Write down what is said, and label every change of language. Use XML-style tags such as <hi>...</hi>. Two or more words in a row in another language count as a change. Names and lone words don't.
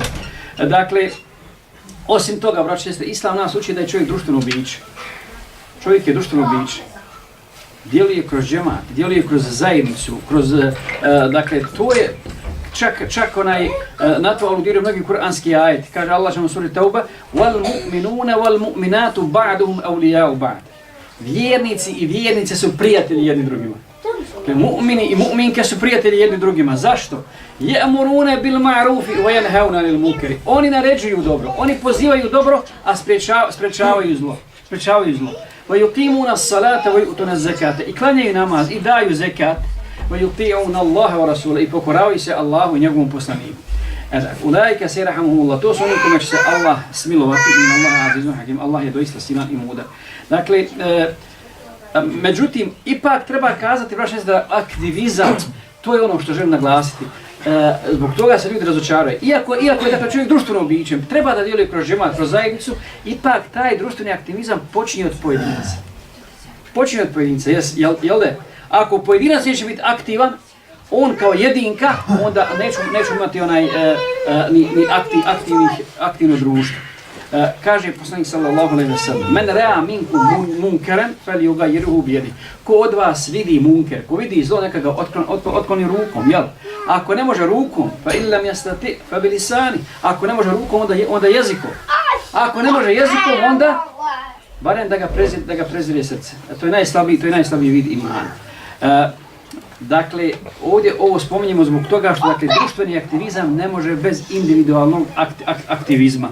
<bs>Dakle, osim toga, braći i sestre, Islam nas uči da je čovjek društveno biće. Čovjek je društveno biće. Djeluje kroz džemat, djeluje kroz zajednicu, dakle, to je čak na to aludiraju mnogi kuranski ajeti. Kaže Allah u suri Tauba:</bs> <ar>وَالْمُؤْمِنُونَ وَالْمُؤْمِنَاتُ بَعْدُهُمْ أَوْلِيَاءُ بَعْدُ.</ar> <bs>Vjernici i vjernice su prijatelji jedni drugima. Mu'mini i mu'minke su prijatelji jedni drugima. Zašto?</bs> <ar>يَأْمُرُونَ بِالْمَعْرُوفِ وَيَنْهَوْنَ عَنِ الْمُنْكَرِ.</ar> <bs>Oni naređuju dobro, oni pozivaju dobro, a sprečavaju zlo.</bs> <ar>وَيُقِيمُونَ الصَّلَاةَ وَيُؤْتُونَ الزَّكَاةَ.</ar> <bs>I klanjaju namaz i daju zekat.</bs> <ar>وَيُطِيعُونَ اللَّهَ وَرَسُولَهُ.</ar> <bs>I pokoravaju se Allahu i njegovom poslaniku.</bs> <ar>أولئك سيرحمهم الله,</ar> <bs>to su oni kome će se Allah smilovati,</bs> <ar>إن الله عزيز حكيم,</ar> <bs>Allah je doista silan i mudar. Dakle, međutim, ipak treba kazati, braći, da aktivizam, to je ono što želim naglasiti. Zbog toga se ljudi razočaraju. Iako je dakle, čovjek društvenom bićem, treba da djeluje kroz džemat, kroz zajednicu, ipak taj društveni aktivizam počinje od pojedinca. Počinje od pojedinca, jel da? Ako pojedinac neće biti aktivan, on kao jedinka, onda neću imati ni aktivno društvo. Kaže poslanik</bs> <ar>صلى الله عليه وسلم: "من رأى منكم منكرا فليغيره بيده."</ar> <bs>Ko od vas vidi munker, ko vidi zlo, neka ga otkloni rukom, jel? Ako ne može rukom,</bs> <ar>فإن لم يستطع فبلسانه.</ar> <bs>Ako ne može rukom, onda jezikom. Ako ne može jezikom, onda barem da ga prezire srce. To je najslabiji vid imana. Dakle, ovdje ovo spominjemo zbog toga što dakle, društveni aktivizam ne može bez individualnog aktivizma.</bs>